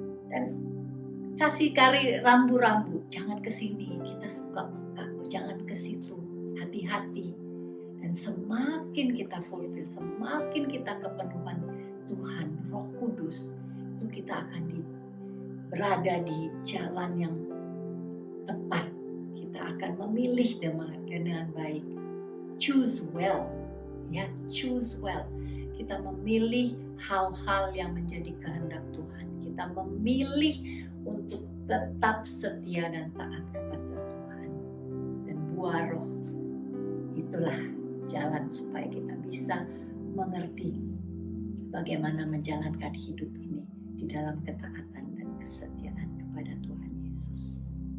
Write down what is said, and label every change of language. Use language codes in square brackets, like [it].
[id] Dan kasih kari rambu-rambu, jangan ke sini, kita suka muka, jangan ke situ, hati-hati. Dan semakin kita fulfill, semakin kita kepenuhan Tuhan, Roh Kudus, itu kita akan berada di jalan yang tepat. Kita akan memilih dengan baik. [en] Choose well, ya, choose well. [id] Kita memilih hal-hal yang menjadi kehendak Tuhan. Kita memilih untuk tetap setia dan taat kepada Tuhan. Dan buah Roh, itulah jalan supaya kita bisa mengerti bagaimana menjalankan hidup ini di dalam ketaatan dan kesetiaan kepada Tuhan Yesus.